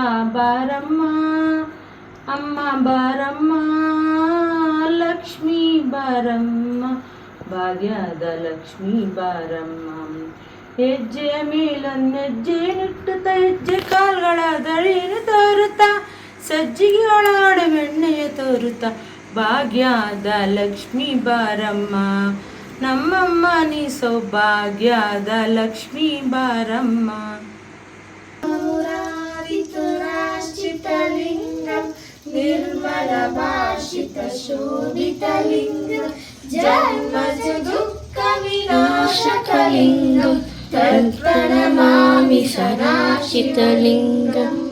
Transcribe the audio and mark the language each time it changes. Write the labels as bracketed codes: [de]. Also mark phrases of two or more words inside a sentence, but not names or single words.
[kn] ಬಾರಮ್ಮ ಅಮ್ಮ ಬಾರಮ್ಮ ಲಕ್ಷ್ಮೀ ಬಾರಮ್ಮ ಭಾಗ್ಯದ ಲಕ್ಷ್ಮೀ ಬಾರಮ್ಮ ಹೆಜ್ಜೆಯ ಮೇಲನ್ನೆಜ್ಜೆ ನಿಟ್ಟುತ್ತಾ ಹೆಜ್ಜೆ ಕಾಲ್ಗಳ ದಳಿಯನ್ನು ತೋರುತ್ತಾ ಸಜ್ಜಿಗೆ ಒಳಗಡೆ ಬೆಣ್ಣೆಯ ತೋರುತ್ತಾ ಭಾಗ್ಯದ ಲಕ್ಷ್ಮೀ ಬಾರಮ್ಮ ನಮ್ಮಮ್ಮ ನೀ ಸೌಭಾಗ್ಯದ ಲಕ್ಷ್ಮೀ ಬಾರಮ್ಮ [sa] ಮುರಾರಿತುರಾಶ್ರಿತಲಿಂಗಂ ನಿರ್ಮಲ ಭಾಷಿತ ಶೋಭಿತಲಿಂಗಂ ಜನ್ಮಜ ದುಃಖ ವಿನಾಶಕಲಿಂಗಂ ತತ್ಪ್ರಣಮಾಮಿ ಸದಾಶಿತಲಿಂಗಂ